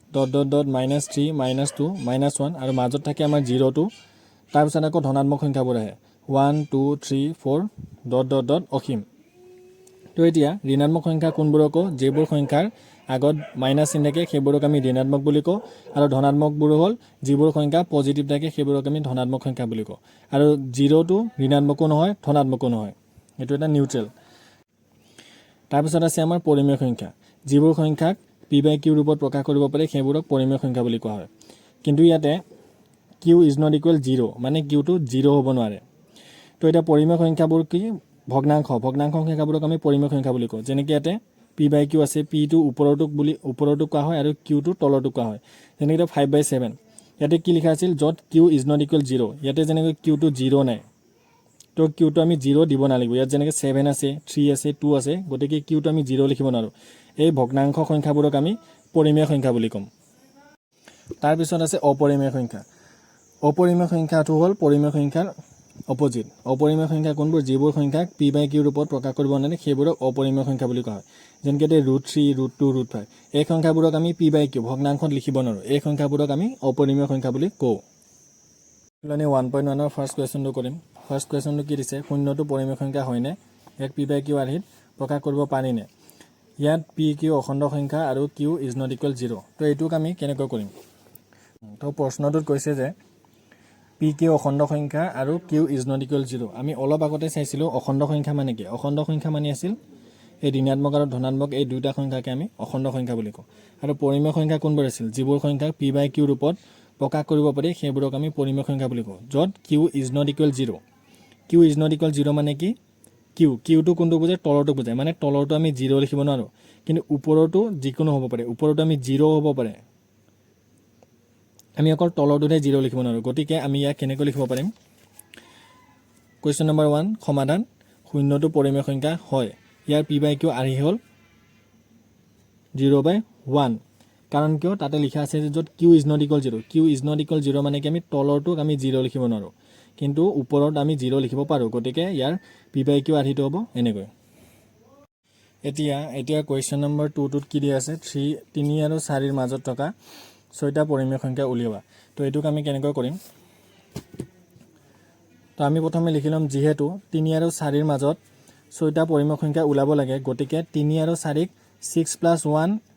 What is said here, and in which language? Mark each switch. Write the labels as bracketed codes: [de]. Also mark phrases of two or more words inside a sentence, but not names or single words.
[as] -3 -2 -1 আৰু মাজত থাকে আমাৰ 0 তাৰ পিছত আকৌ ধনাত্মক সংখ্যাবোৰ আহে 1 2 3 4 অসীম তো এতিয়া ঋণাত্মক সংখ্যা কোনবোৰক যিবোৰ সংখ্যাৰ আগত মাইনাছ চিন থাকে সেইবোৰক আমি ঋণাত্মক বুলি কওঁ আৰু ধনাত্মকবোৰ হ'ল যিবোৰ সংখ্যা পজিটিভ থাকে সেইবোৰক আমি ধনাত্মক সংখ্যা বুলি কওঁ আৰু 0টো ঋণাত্মকো নহয় ধনাত্মকো নহয় এটো এটা নিউট্ৰেল তাৰ পিছত আছে আমাৰ পৰিমেয় সংখ্যা যিবোৰ সংখ্যাক p/q ৰূপত প্ৰকাশ কৰিব পাৰি সেইবোৰক পৰিমেয় সংখ্যা বুলি কোৱা হয় কিন্তু ইয়াতে [en] q is not equal 0 [as] মানে q টো 0 হ'ব নোৱাৰে তো এটা পৰিমেয় সংখ্যাবোৰ কি ভগ্নাংশ সংখ্যাবোৰক আমি পৰিমেয় সংখ্যা বুলি কওঁ যেনেকৈ ইয়াতে p/q আছে p টো ওপৰটো কোৱা হয় আৰু q টো তলটো কোৱা হয় যেনেকৈ 5/7 ইয়াতে কি লিখা আছিল যত [en] q is not equal 0 [as] ইয়াতে যেনেকৈ q টো 0 নাই তো q টো আমি 0 দিব নালাগিব ইয়াত যেনেকৈ 7 আছে 3 আছে 2 আছে গতিকে q টো আমি 0 লিখিব নোৱাৰো এই ভগ্নাংশ সংখ্যাবোৰক আমি পৰিমেয় সংখ্যা বুলি কম তাৰ পিছত আছে অপৰিমেয় সংখ্যাটো হ'ল পৰিমেয় সংখ্যাৰ অপোজিট অপৰিমেয় সংখ্যা কোনবোৰ যিবোৰ সংখ্যাক p/q ৰূপত প্ৰকাশ কৰিব নোৱাৰে সেইবোৰক অপৰিমেয় সংখ্যা বুলি কোৱা হয় যেনেকৈ √3 √2 √5 এই সংখ্যাবোৰক আমি p/q ভগ্নাংশত লিখিব নোৱাৰো এই সংখ্যাবোৰক আমি অপৰিমেয় সংখ্যা বুলি কওঁ মানে 1.1 ৰ [en] first question [as] কৰিম ফাৰ্স্ট কোৱেশ্চনটো কি দিছে শূন্যটো পৰিমেয় সংখ্যা হয়নে ইয়াক p/q আৰ্হিত প্ৰকাশ কৰিব পাৰিনে ইয়াত p/q অখণ্ড সংখ্যা আৰু [en] q is not equal 0 [as] তো এইটোক আমি কেনেকৈ কৰিম তো প্ৰশ্নটোত কৈছে যে p/q অখণ্ড সংখ্যা আৰু [en] q is not equal 0 [as] আমি অলপ আগতে চাইছিলো অখণ্ড সংখ্যা মানে কি অখণ্ড সংখ্যা মানে আছিল এই ঋণাত্মক আৰু ধনাত্মক এই দুইটা সংখ্যাকে আমি অখণ্ড সংখ্যা বুলি কওঁ আৰু পৰিমেয় সংখ্যা কোনবোৰ আছিল যিবোৰ সংখ্যাক p/q ৰূপত প্ৰকাশ কৰিব পাৰি সেইবোৰক আমি পৰিমেয় সংখ্যা বুলি কওঁ যত [en] q is not equal 0 q is not equal 0 [as] মানে কি q টো কোনটো বুজায় তলৰটো বুজায় মানে তলৰটো আমি 0 লিখিব নোৱাৰো কিন্তু ওপৰটো যিকোনো হ'ব পাৰে ওপৰটো আমি 0 হ'ব পাৰে আমি অকল তলৰটোতে 0 লিখিব নোৱাৰো গতিকে আমি ইয়াক কেনেকৈ লিখিব পাৰিম [en] question number [as] 1 সমাধান শূন্যটো পৰিমেয় সংখ্যা হয় ইয়াৰ p/q আৰ্হি হ'ল 0/1 কাৰণ কিয় তাতে লিখা আছে যে যত [en] q is not equal 0 q is not equal 0 [as] মানে কি আমি তলৰটোক আমি 0 লিখিব নোৱাৰো কিন্তু ওপৰত আমি 0 লিখিব পাৰো গতিকে ইয়াৰ p/q আৰ্হিটো হ'ব এনেকৈ এতিয়া [en] question number [as] 2 টোত কি দিয়া আছে 3 আৰু 4 ৰ মাজত থকা 6টা পৰিমেয় সংখ্যা উলিওৱা তো এইটোক আমি কেনেকৈ কৰিম তো আমি প্ৰথমে লিখি লম যিহেতু 3 আৰু 4 ৰ মাজত 6টা পৰিমেয় সংখ্যা উলাব লাগে গতিকে 3 আৰু 4ক 6 + 1